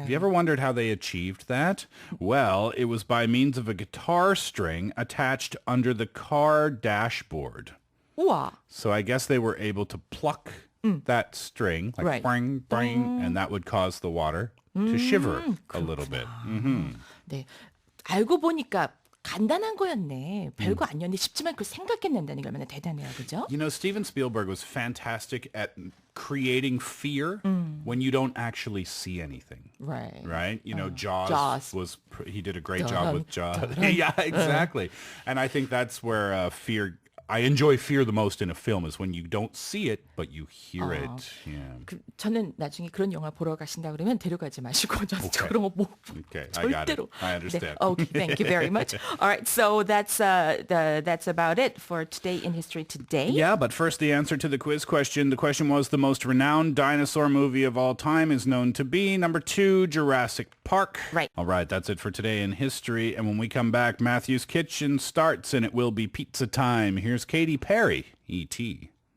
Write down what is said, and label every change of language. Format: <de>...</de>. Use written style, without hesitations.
<en>Have you ever wondered how they achieved that? Well, it was by means of a guitar string attached under the car dashboard.</en> <ko>우와.</ko> <en>So I guess they were able to pluck that string, like Right. bring, bring, and that would cause the water to shiver a little bit.</en> <ko>네. 알고 보니까 간단한 거였네. 별거 아니었는데 쉽지만 그걸 생각해낸다는 게 얼마나 대단해요. 그죠?</ko> <en>You know, Steven Spielberg was fantastic at creating fear when you don't actually see anything. Right. Right? You know, Jaws, Jaws. he did a great job with Jaws. Yeah, exactly. And I think that's where I enjoy fear the most in a film is when you don't see it, but you hear it. Yeah.</en> <ko>저는 나중에 그런 영화 보러 가신다 그러면 데려가지 마시고 저</ko> <en>Okay.</en> <ko>그런 거 뭐</ko> <en>Okay, I got it.</en> <ko>절대로.</ko> <en>I understand.</en> <ko>네,</ko> <en>okay, thank you very much. All right, so that's about it for today in history today. Yeah, but first the answer to the quiz question. The question was the most renowned dinosaur movie of all time is known to be number 2, Jurassic Park. Right. All right, that's it for today in history. And when we come back, Matthew's Kitchen starts and it will be pizza time. Here's Katy Perry, E.T.</en>